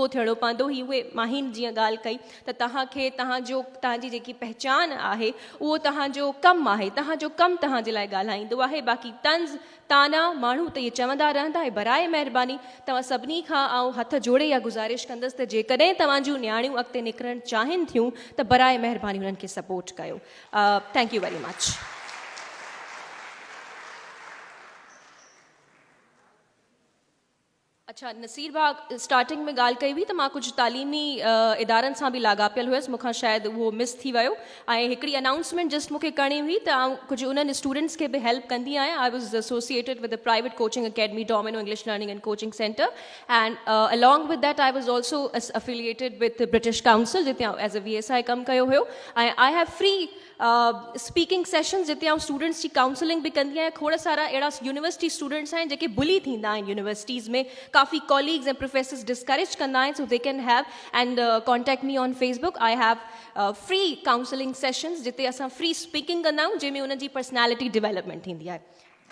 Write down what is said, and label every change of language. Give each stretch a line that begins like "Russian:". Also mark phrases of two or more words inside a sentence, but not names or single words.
Sindhi: थियणो पवंदो ही उहे माहिन जीअं ॻाल्हि कई त तव्हांखे तव्हांजी जेकी पहचान आहे उहो तव्हांजो कमु आहे तव्हांजो कमु तव्हांजे लाइ ॻाल्हाईंदो आहे बाक़ी तंज़ ताना माण्हू त इहे चवंदा रहंदा ऐं बराए महिरबानी तव्हां सभिनी खां आउं हथ जोड़े इहा गुज़ारिश कंदसि त जेकॾहिं तव्हांजूं नियाणियूं अॻिते निकिरणु चाहिनि थियूं त बराए महिरबानी उन्हनि खे सपोर्ट कयो
English: thank you very much
Sindhi: अच्छा नसीर भाउ स्टार्टिंग में ॻाल्हि कई हुई त मां कुझु तालीमी इदारनि सां बि लाॻापियल हुयसि मूंखां शायदि उहो मिस थी वियो ऐं हिकिड़ी अनाउंसमेंट जस्ट मूंखे करणी हुई त आउं कुझु उन्हनि स्टूडेंट्स खे बि हेल्प कंदी आहियां
English: I was associated with the private coaching academy Domino English Learning and Coaching Center and along with that I was also affiliated with British Council
Sindhi: जिते आउं
English: as a VSI
Sindhi: कमु कयो हुयो ऐं
English: I have free speaking sessions
Sindhi: जिते आउं स्टूडेंट्स जी काउंसलिंग बि कंदी आहियां खोड़ सारा अहिड़ा
English: university students
Sindhi: आहिनि जेके बुली थींदा आहिनि यूनिवर्सिटीज़ में काफ़ी
English: colleagues and professors discourage
Sindhi: कंदा आहिनि
English: so they can have and contact me on Facebook I have free counselling sessions
Sindhi: जिते असां
English: free speaking
Sindhi: कंदा आहियूं जंहिंमें उन्हनि जी
English: personality development
Sindhi: थींदी आहे